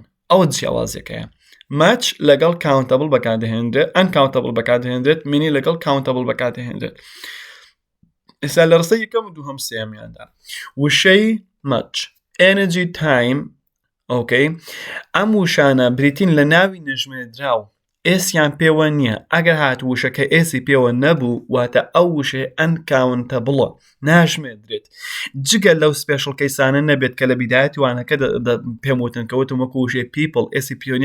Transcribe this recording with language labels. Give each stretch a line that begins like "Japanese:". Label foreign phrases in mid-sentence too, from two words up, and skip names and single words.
Central Kurdish: ئەوە جیاوازێکەیە. much لەگەڵ countable بەکاردەهێنرێت uncountable بەکاردەهێنرێت many لەگەڵ countable بەکاردەهێنرێت. ئێستا لە ڕستە یەکەم و دووهەم سێمیاندا وشەی
English: much energy time okay
Central Kurdish: ئەم وشانە بریتین لە ناوی نەژمێدراو ئێسیان پێوە نییە ئەگەر هات وشەکە ئێسی پێوە نەبوو واتە ئەو وشێ ئەنکاونتەبڵە ناژمێدرێت جگە لەو
English: special cases
Central Kurdish: نەبێت کە لە بیدایەتی وانەکە پێم وتن کەوتم وەکو وشێ پیپڵ ئێسی پیۆنیە